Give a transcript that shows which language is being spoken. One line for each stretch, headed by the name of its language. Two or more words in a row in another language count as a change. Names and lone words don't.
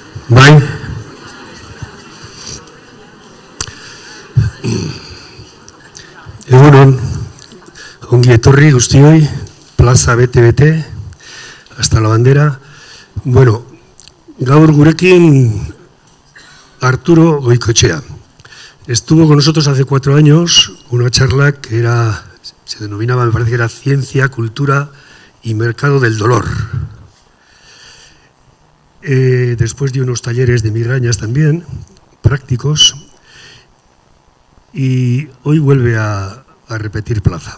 Basque: Bai. Egunon, ongi etorri guztioi, plaza bete,
Spanish: hasta la bandera.
Basque: Bueno, gaur gurekin Arturo Goikoetxea.
Spanish: Estuvo con nosotros hace 4 años una charla que se denominaba, me parece que era Ciencia, Cultura y Mercado del Dolor. Después dio unos talleres de migrañas también, prácticos, y hoy vuelve a repetir plaza.